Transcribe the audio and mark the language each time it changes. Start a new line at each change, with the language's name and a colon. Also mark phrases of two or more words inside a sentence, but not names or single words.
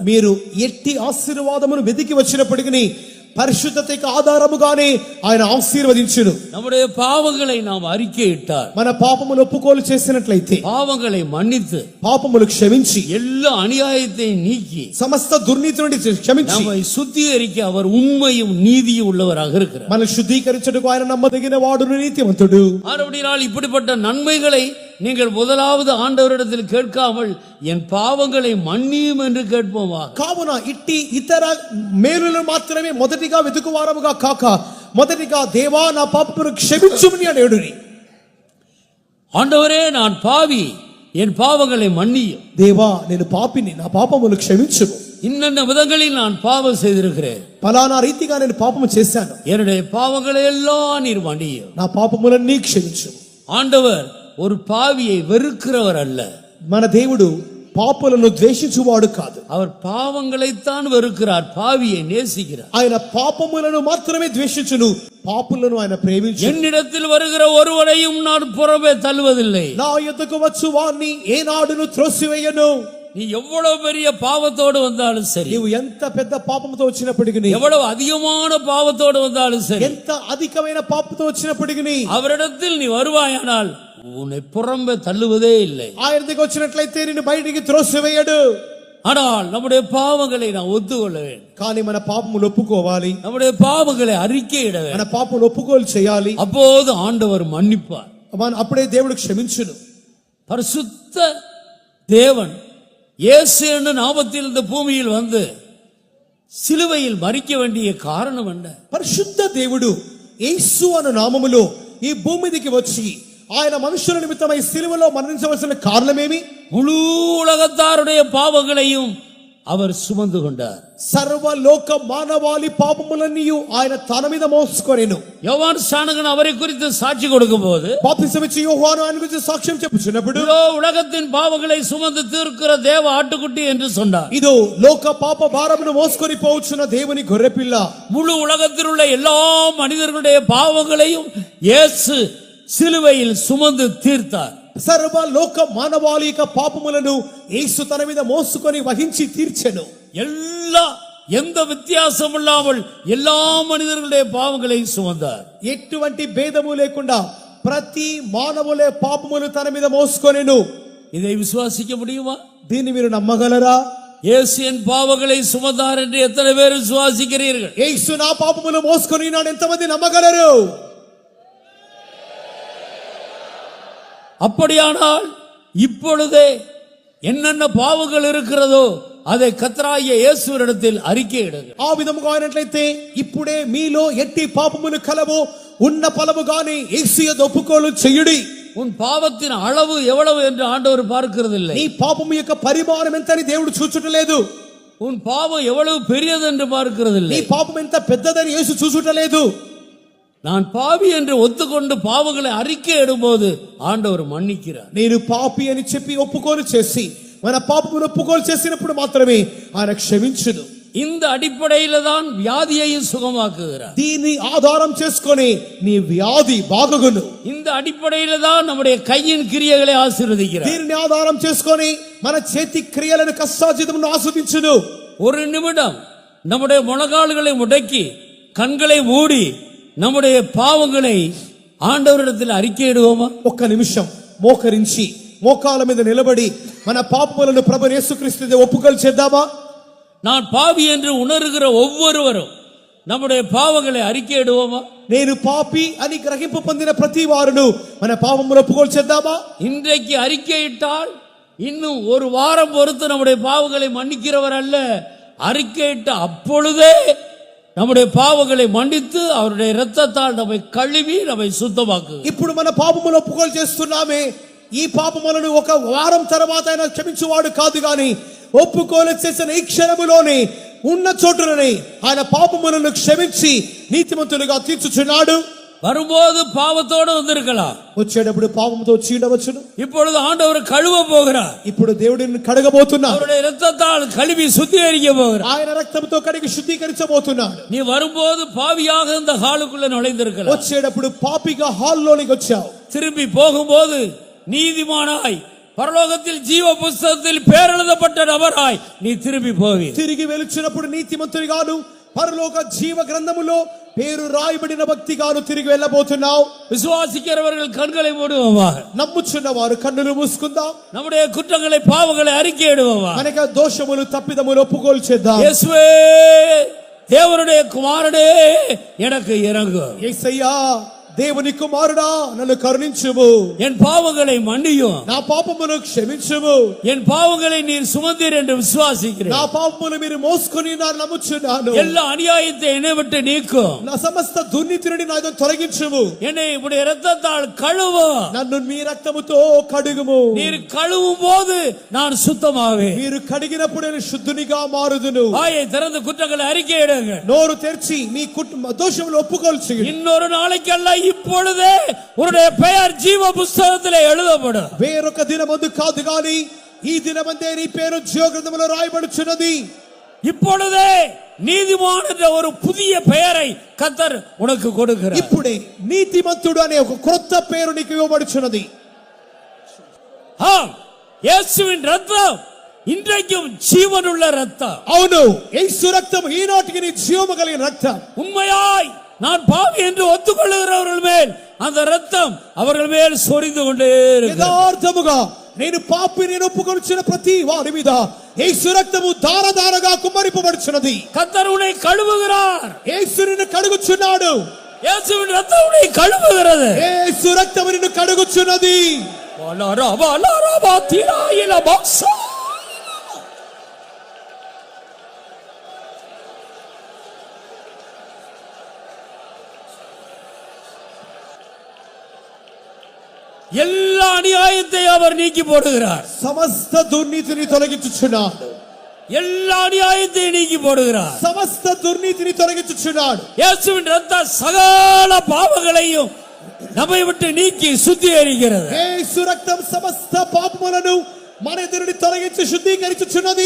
Telugu: మీరు ఎట్టి ఆశీర్వాదమును వెతికి వచ్చినప్పటికీ పరిశుద్ధతకు ఆధారముగానే ఆయన ఆశీర్వదించును.
Tamil: நம்முடைய பாவங்களை நாம் அறிக்கையிட்டார்,
Telugu: మన పాపములు ఒప్పుకోలు చేసినట్లయితే,
Tamil: பாவங்களை மன்னித்து,
Telugu: పాపములు క్షమించి,
Tamil: எல்லா அநியாயத்தையும் நீக்கி,
Telugu: సమస్త దుర్నీతి నుండి క్షమించి
Tamil: நம்மை சுத்திகரிக்க அவர் உண்மையும் நீதியும் உள்ளவராக இருக்கிறார்.
Telugu: మనల్ని శుద్ధీకరించుటకు ఆయన నమ్మదగిన వాడును నీతిమంతుడు.
Tamil: ஆனபடியால் இப்படிப்பட்ட நன்மைகளை நீங்கள் முதலாவது ஆண்டவரிடத்தில் கேட்காமல் என் பாவங்களை மன்னியும் என்று கேட்போமா?
Telugu: కావున ఇట్టి ఇతర మేలులు మాత్రమే మొదటిగా వెతుకువారముగా కాక మొదటిగా దేవా నా పాపమును క్షమించుమని అడుగుడి.
Tamil: ஆண்டவரே நான் பாவி, என் பாவங்களை மன்னியும்.
Telugu: దేవా నేను పాపిని, నా పాపములు క్షమించుము.
Tamil: இன்னென்ன விதங்களில் நான் பாவம் செய்திருக்கிறேன்,
Telugu: ఫలానా రీతిగా నేను పాపము చేశాను,
Tamil: என்னுடைய பாவங்களை எல்லாம் நீர் மன்னியும்.
Telugu: నా పాపములన్నీ క్షమించు.
Tamil: ஆண்டவர் ஒரு பாவியை வெறுக்கிறவர் அல்ல.
Telugu: మన దేవుడు పాపులను ద్వేషించువాడు కాదు.
Tamil: அவர் பாவங்களைத்தான் வெறுக்கிறார், பாவியை நேசிக்கிறார்.
Telugu: ఆయన పాపములను మాత్రమే ద్వేషించును, పాపులను ఆయన ప్రేమించు.
Tamil: என்னிடத்தில் வருகிற ஒருவரையும் நான் புறமே தள்ளுவதில்லை.
Telugu: నా యొద్దకు వచ్చు వారిని ఏనాడును త్రోసివేయను.
Tamil: நீ எவ்வளவு பெரிய பாவத்தோடு வந்தாலும் சரி,
Telugu: నీవు ఎంత పెద్ద పాపముతో వచ్చినప్పటికీ,
Tamil: எவ்வளவு அதிகமான பாவத்தோடு வந்தாலும் சரி,
Telugu: ఎంత అధికమైన పాపంతో వచ్చినప్పటికీ
Tamil: அவரிடத்தில் நீ வருவாயானால் உன்னை புறம்பே தள்ளுவதே இல்லை.
Telugu: ఆయన దగ్గరికి వచ్చినట్లయితే నిన్ను బయటికి త్రోసివేయడు.
Tamil: ஆனால் நம்முடைய பாவங்களை நான் ஒத்துக்கொள்ள வேண்டும்.
Telugu: కానీ మన పాపములు ఒప్పుకోవాలి,
Tamil: நம்முடைய பாவங்களை அறிக்கையிட
Telugu: మన
Tamil: வேண்டும்.
Telugu: పాపములు ఒప్పుకోలు చేయాలి.
Tamil: அப்போது ஆண்டவர் மன்னிப்பார்.
Telugu: అప్పుడే దేవుడు క్షమించును.
Tamil: பரிசுத்த தேவன் இயேசு என்ற நாமத்தில் இந்த பூமியில் வந்து சிலுவையில் மரிக்க வேண்டிய காரணம் என்ன?
Telugu: పరిశుద్ధ దేవుడు యేసు అను నామములో ఈ భూమి మీదకి వచ్చి ఆయన మనుషుల నిమిత్తమై సిలువలో మరణించవలసిన కారణమేమి?
Tamil: முழு உலகத்தாருடைய பாவங்களையும் அவர் சுமந்து கொண்டார்.
Telugu: సర్వలోక మానవాళి పాపములన్నీ ఆయన తన మీద మోసుకొనెను.
Tamil: யோவான் ஸ்நானகன் அவரை குறித்து சாட்சி கொடுக்கும் போது,
Telugu: బాప్తిసమిచ్చి యోహాను ఆయన గురించి సాక్ష్యం చెప్పుచున్నప్పుడు,
Tamil: இதோ உலகத்தின் பாவங்களை சுமந்து தீர்க்கிற தேவ ஆட்டுக்குட்டி என்று சொன்னார்.
Telugu: ఇదో లోక పాప భారమును మోసుకొని పోవచ్చున్న దేవుని గొర్రెపిల్ల.
Tamil: முழு உலகத்தில் உள்ள எல்லா மனிதர்களுடைய பாவங்களையும் இயேசு சிலுவையில் சுமந்து தீர்த்தார்.
Telugu: సర్వ లోక మానవాళి యొక్క పాపములను యేసు తన మీద మోసుకొని వహించి తీర్చెను.
Tamil: எந்த வித்தியாசம் இல்லாமல் எல்லா மனிதர்களுடைய பாவங்களை சுமந்தார்.
Telugu: ఎటువంటి భేదము లేకుండా ప్రతి మానవులే పాపములు తన మీద మోసుకొనెను.
Tamil: இதை விசுவாசிக்க முடியுமா?
Telugu: దీన్ని మీరు నమ్మగలరా?
Tamil: இயேசு என் பாவங்களை சுமந்தார் என்று எத்தனை பேர் விசுவாசிக்கிறீர்கள்?
Telugu: యేసు నా పాపములు మోసుకొని నాడు ఎంతమంది నమ్మగలరు?
Tamil: அப்படியானால் இப்பொழுதே என்னென்ன பாவங்கள் இருக்கிறதோ அதை கர்த்தராகிய இயேசுவினிடத்தில் அறிக்கையிடுங்கள்.
Telugu: ఆ విధముగా అయినట్లయితే ఇప్పుడే మీలో ఎట్టి పాపములు కలవో ఉన్న ఫలముగానే యేసు యందు ఒప్పుకోలు చేయుడి.
Tamil: உன் பாவத்தின் அளவு எவ்வளவு என்று ஆண்டவர் பார்க்கிறதில்லை.
Telugu: నీ పాపము యొక్క పరిమాణం ఎంతని దేవుడు చూచుటలేదు.
Tamil: உன் பாவம் எவ்வளவு பெரியது என்று பார்க்கிறதில்லை.
Telugu: నీ పాపం ఎంత పెద్దదని యేసు చూచుటలేదు.
Tamil: நான் பாவி என்று ஒத்துக்கொண்டு பாவங்களை அறிக்கையிடும்போது ஆண்டவர் மன்னிக்கிறார்.
Telugu: నేను పాపి అని చెప్పి ఒప్పుకోలు చేసి మన పాపమును ఒప్పుకోలు చేసినప్పుడు మాత్రమే ఆయన క్షమించును.
Tamil: இந்த அடிப்படையில தான் வியாதியையும் சுகமாக்குகிறார்.
Telugu: దీన్ని ఆధారం చేసుకొని నీ వ్యాధి బాగుగును.
Tamil: இந்த அடிப்படையில தான் நம்முடைய கையின் கிரியைகளை ஆசீர்வதிக்கிறார்.
Telugu: దీన్ని ఆధారం చేసుకొని మన చేతి క్రియలను కష్టార్జితమును ఆస్వాదించును.
Tamil: ஒரு நிமிடம் நம்முடைய முழங்கால்களை முடக்கி கண்களை மூடி நம்முடைய பாவங்களை ஆண்டவரிடத்தில் அறிக்கையிடுவோமா?
Telugu: ఒక్క నిమిషం మోకరించి మోకాల మీద నిలబడి మన పాపములను ప్రభు యేసుక్రీస్తు ఒప్పుకోలు చేద్దామా?
Tamil: நான் பாவி என்று உணர்கிற ஒவ்வொருவரும் நம்முடைய பாவங்களை அறிக்கையிடுவோமா?
Telugu: నేను పాపి అని గ్రహింపు పొందిన ప్రతి వారును మన పాపములను ఒప్పుకోలు చేద్దామా?
Tamil: இன்றைக்கு அறிக்கையிட்டால் இன்னும் ஒரு வாரம் பொறுத்து நம்முடைய பாவங்களை மன்னிக்கிறவர் அல்ல. அறிக்கையிட்ட அப்பொழுதே நம்முடைய பாவங்களை மன்னித்து அவருடைய இரத்தத்தால் நம்மை கழுவி நம்மை சுத்தமாக்கு.
Telugu: ఇప్పుడు మన పాపములను ఒప్పుకోలు చేస్తున్నామే, ఈ పాపములను ఒక వారం తర్వాత ఆయన క్షమించువాడు కాదు గాని ఒప్పుకోలు చేసిన ఈ క్షణములోనే ఉన్న చోటులోనే ఆయన పాపములను క్షమించి నీతిమంతులుగా తీర్చుచున్నాడు.
Tamil: வரும்போது பாவத்தோடு வந்திருக்கலாம்,
Telugu: వచ్చేటప్పుడు పాపంతో వచ్చి ఉండవచ్చును.
Tamil: இப்பொழுது ஆண்டவர் கழுவ போகிறார்.
Telugu: ఇప్పుడు దేవుడిని కడగబోతున్నాడు.
Tamil: அவருடைய இரத்தத்தால் கழுவி சுத்திகரிக்க போகிறார்.
Telugu: ఆయన రక్తంతో కడిగి శుద్ధీకరించబోతున్నాడు.
Tamil: நீ வரும்போது பாவியாக இந்த ஹாலுக்குள்ள நுழைந்திருக்கலாம்,
Telugu: వచ్చేటప్పుడు పాపిగా హాల్లోనికి వచ్చావు.
Tamil: திரும்பி போகும்போது நீதிமானாய் பரலோகத்தில் ஜீவ புஸ்தகத்தில் பேர் எழுதப்பட்ட நபராய் நீ திரும்பி போவி.
Telugu: తిరిగి వెలుచున్నప్పుడు నీతిమంతునిగాను పరలోక జీవ గ్రంథములో పేరు రాయబడిన భక్తిగాను తిరిగి వెళ్ళబోతున్నావు.
Tamil: விசுவாசிக்கிறவர்கள் கண்களை மூடுவோமா?
Telugu: నమ్ముచున్న వారు కన్నులు మూసుకుందాం.
Tamil: நம்முடைய குற்றங்களை பாவங்களை அறிக்கையிடுவோமா?
Telugu: మనక దోషములు తప్పిదములు ఒప్పుకోలు చేద్దాం.
Tamil: இயேசுவே தேவனுடைய குமாரனே எனக்கு இரங்கும்.
Telugu: యేసయ్యా దేవుని కుమారుడా నన్ను కరుణించుము.
Tamil: என் பாவங்களை மன்னியும்.
Telugu: నా పాపమును క్షమించుము.
Tamil: என் பாவங்களை நீர் சுமந்தீர் என்று விசுவாசிக்கிறேன்.
Telugu: నా పాపములు మీరు మోసుకొని నా నమ్ముచున్నాను.
Tamil: எல்லா அநியாயத்தை என்னை விட்டு நீக்கும்.
Telugu: నా సమస్త దుర్నీతిని నాతో తొలగించుము.
Tamil: என்னை உடைய இரத்தத்தால் கழுவும்.
Telugu: నన్ను మీ రక్తముతో కడుగుము.
Tamil: நீர் கழுவும் போது நான் சுத்தமாவேன்.
Telugu: మీరు కడిగినప్పుడు నేను శుద్ధునిగా మారుదును.
Tamil: வாயை திறந்து குற்றங்களை அறிக்கையிடுங்க.
Telugu: నోరు తెరిచి మీ దోషములు ఒప్పుకోలు చేయండి.
Tamil: இன்னொரு நாளைக்கல்ல இப்பொழுதே உன்னுடைய பெயர் ஜீவ புஸ்தகத்திலே எழுதப்படும்.
Telugu: వేరొక దినమందు కాదు గాని ఈ దినమందే నీ పేరు జీవ గ్రంథములో రాయబడుచున్నది.
Tamil: இப்பொழுதே நீதிமான் என்ற ஒரு புதிய பெயரை கர்த்தர் உனக்கு கொடுக்கிறார்.
Telugu: ఇప్పుడే నీతిమంతుడు అనే ఒక కొత్త పేరు నీకు ఇవ్వబడుచున్నది.
Tamil: ஆம், இயேசுவின் ரத்தம் இன்றைக்கும் ஜீவனுள்ள ரத்தம்.
Telugu: అవును, యేసు రక్తం ఈనాటికి నీ జీవము కలిగిన రక్తం.
Tamil: உண்மையாய் நான் பாவி என்று ஒத்துக்கொள்ளுகிறவர்கள் மேல் அந்த ரத்தம் அவர்கள் மேல் சொரிந்து கொண்டே இருக்கிறது.
Telugu: యథార్థముగా నేను పాపి నేను ఒప్పుకొనుచున్న ప్రతి వారి మీద యేసు రక్తము ధారధారగా కుమ్మరింపబడుచున్నది.
Tamil: கர்த்தர் உன்னை கழுவுகிறார்.
Telugu: యేసు నిన్ను కడుగుచున్నాడు.
Tamil: இயேசுவின் ரத்தம் உன்னை கழுவுகிறது.
Telugu: యేసు రక్తము నిన్ను కడుగుచున్నది.
Tamil: எல்லா அநியாயத்தை அவர் நீக்கி போடுகிறார்.
Telugu: సమస్త దుర్నీతిని తొలగించుచున్నాడు.
Tamil: எல்லா அநியாயத்தை நீக்கி போடுகிறார்.
Telugu: సమస్త దుర్నీతిని తొలగించుచున్నాడు.
Tamil: இயேசுவின் ரத்தம் சகல பாவங்களையும் நம்மை விட்டு நீக்கி சுத்திகரிக்கிறது.
Telugu: యేసు రక్తం సమస్త పాపములను మన ఎదురుని తొలగించి శుద్ధీకరించుచున్నది.